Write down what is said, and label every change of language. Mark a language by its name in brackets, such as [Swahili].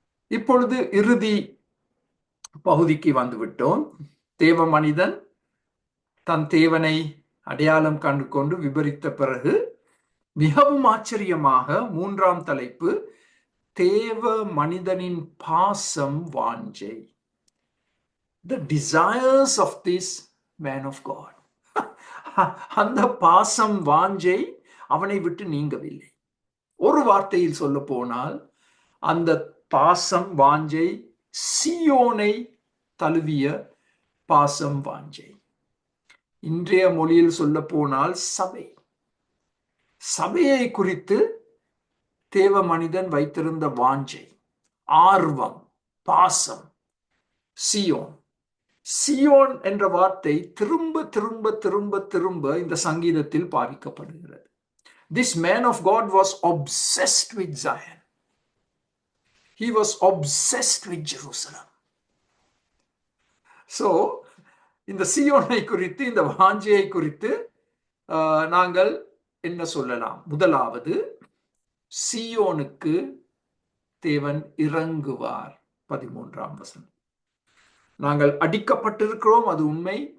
[Tamil] இப்பொழுது இறுதி பகுதிக்கு வந்துவிட்டோம். தேவ மனிதன் தன் தேவனை அடையாளம் கண்டு கொண்டு விபரித்த பிறகு மிகவும் ஆச்சரியமாக 3ஆம் தலைப்பு, தேவ மனிதனின் பாசம் வாஞ்சை. [English] The desires of this man of God. [Tamil] அந்த பாசம் வாஞ்சை அவனை விட்டு நீங்கவில்லை. ஒரு வார்த்தையில் சொல்ல போனால் அந்த பாசம் வாஞ்சை சீயோனை தழுவிய பாசம் வாஞ்சை. இன்றைய மொழியில் சொல்ல போனால் சபையை குறித்து தேவ மனிதன் வைத்திருந்த வாஞ்சை, ஆர்வம், பாசம். சியோன் என்ற வார்த்தை திரும்ப திரும்ப திரும்ப திரும்ப இந்த சங்கீதத்தில் பாவிக்கப்படுகிறது. [English] This man of God was obsessed with Zion. He was obsessed with Jerusalem. [Tamil] இந்த சியோனை குறித்து, இந்த வாஞ்சையை குறித்து நாங்கள் என்ன சொல்லலாம்? முதலாவது, சியோனுக்கு தேவன் இறங்குவார். 13ஆம் வசனம். நாங்கள் அடிக்கப்பட்டிருக்கிறோம், அது உண்மை.